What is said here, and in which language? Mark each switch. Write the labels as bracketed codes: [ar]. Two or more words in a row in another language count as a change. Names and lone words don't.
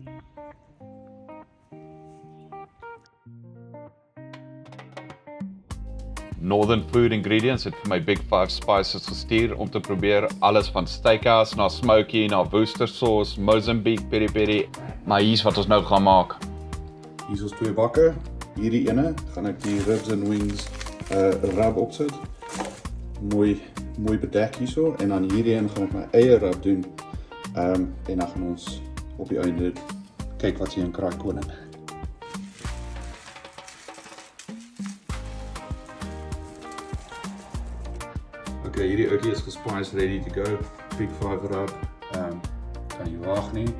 [af] Northern Food Ingredients het vir my Big 5 Spices gestuur om te probeer alles van steakhouse na smoky na Worcester sauce, Mozambique peri peri. Maar hier's wat ons nou gaan maak. Hier is ons 2 bakke. Hierdie ene gaan ek die [en] ribs and wings rub [af] opsit. Mooi bedek hierso en dan hierdie een gaan ek my eie rub doen. En dan gaan ons op die einde kyk wat hier in kraai koning. Okay, hierdie ouetjie is gespice [en] ready to go. [af] Big 5 rub. Kan nie wag nie.